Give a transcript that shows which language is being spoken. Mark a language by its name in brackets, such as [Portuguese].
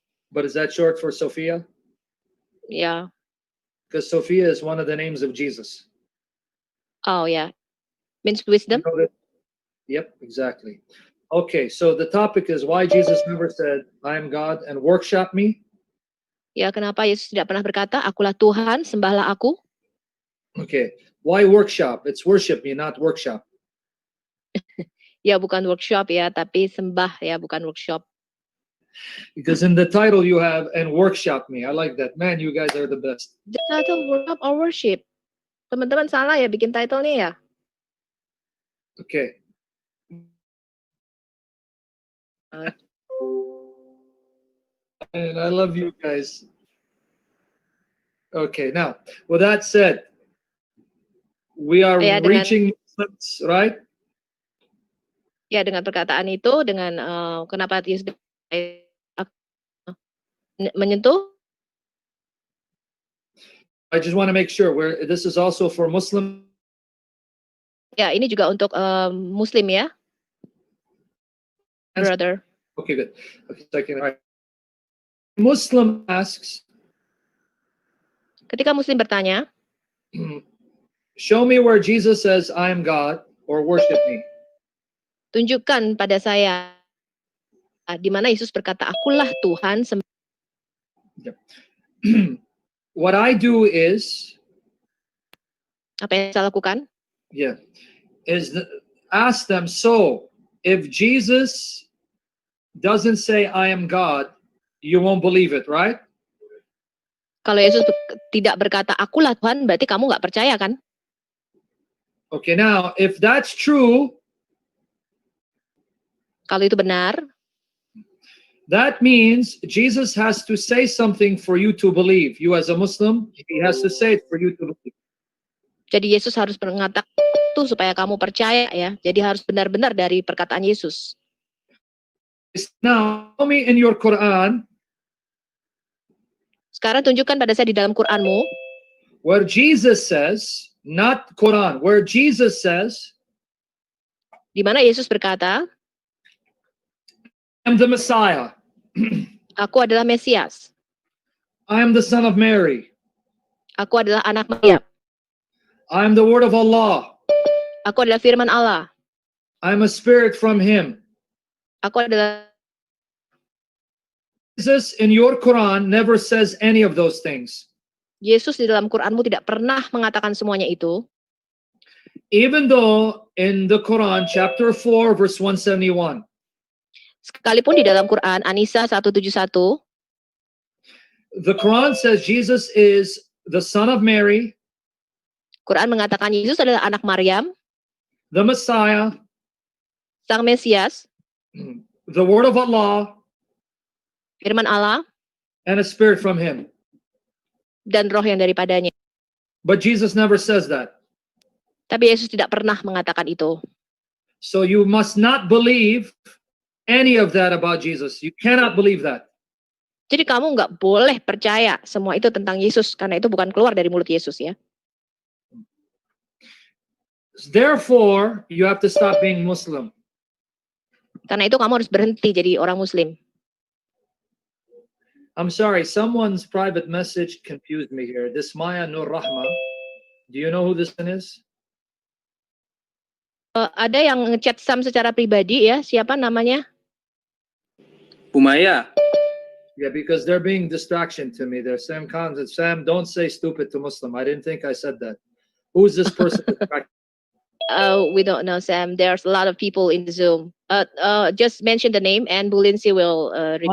[English] But is that short for Sophia? Yeah. Because Sophia is one of the names of Jesus. Oh, yeah. Means wisdom? You know that? Yep, exactly. Okay, so the topic is why Jesus never said, I am God and workshop me. [Indonesian] Ya, kenapa Yesus tidak pernah berkata, akulah Tuhan, sembahlah aku? [English] Okay, why workshop? It's worship me, not workshop. [Indonesian] Ya, bukan workshop ya, tapi sembah ya, bukan workshop. [English] Because in the title you have, and workshop me. I like that. Man, you guys are the best. The title workshop or worship? [Indonesian] Teman-teman salah ya bikin title-nya ya? [English] Okay. And I love you guys. Okay, now, with that said, we are reaching, right? [Indonesian] Ya, dengan perkataan itu, dengan kenapa Yesus menyentuh. [English] I just want to make sure this is also for Muslim. [Indonesian] Ya, ini juga untuk Muslim ya, brother. [English] Okay, good. Okay, second. All right. Muslim asks. [Indonesian] Ketika Muslim bertanya, [English] show me where Jesus says, I am God, or worship me. [Indonesian] Tunjukkan pada saya di mana Yesus berkata, akulah Tuhan. [English] Yep. What I do is, [Indonesian] apa yang saya lakukan? [English] Yeah, is ask them. So, if Jesus doesn't say I am God, you won't believe it, right? [Indonesian] Kalau Yesus tidak berkata akulah Tuhan, berarti kamu nggak percaya kan? [English] Okay, now if that's true, [Indonesian] Kalau itu benar, [English] that means Jesus has to say something for you to believe. You as a Muslim, he has to say it for you to believe. [Indonesian] jadi Yesus harus mengatakan itu supaya kamu percaya ya. Jadi harus benar-benar dari perkataan Yesus. [English] Now, tell me in your Quran, [Indonesian] Sekarang tunjukkan pada saya di dalam Quranmu, [English] where Jesus says, not Quran, where Jesus says, [Indonesian] di mana Yesus berkata, [English] I am the Messiah. [Indonesian] aku adalah Mesias. [English] I am the son of Mary. [Indonesian] Aku adalah anak Maria. [English] I am the word of Allah. [Indonesian] Aku adalah firman Allah. [English] I am a spirit from him. [Indonesian] Aku adalah [English] Jesus in your Quran never says any of those things. [Indonesian] Yesus di dalam Quranmu tidak pernah mengatakan semuanya itu. [English] Even though in the Quran, chapter 4, verse 171, [Indonesian] Sekalipun di dalam Quran, An-Nisa 171, [English] the Quran says Jesus is the son of Mary, [Indonesian] Quran mengatakan Yesus adalah anak Maryam, [English] the Messiah, [Indonesian] Sang Mesias, [English] the word of Allah, [Indonesian] firman Allah, [English] and a spirit from him. [Indonesian] dan roh yang daripadanya. [English] But Jesus never says that. [Indonesian] Tapi Yesus tidak pernah mengatakan itu. [English] So you must not believe any of that about Jesus. You cannot believe that. [Indonesian] Jadi kamu nggak boleh percaya semua itu tentang Yesus, karena itu bukan keluar dari mulut Yesus ya. [English] Therefore, you have to stop being Muslim. [Indonesian] Karena itu kamu harus berhenti jadi orang Muslim. [English] I'm sorry, someone's private message confused me here. This Maya Nur Rahma, do you know who this one is? [Indonesian] Ada yang ngechat Sam secara pribadi ya, siapa namanya? Umaya. [English] Yeah, because they're being distraction to me. They're saying, Sam, don't say stupid to Muslim. I didn't think I said that. Who's this person? We don't know, Sam. There's a lot of people in the Zoom. Just mention the name and Bu Lindsay will review.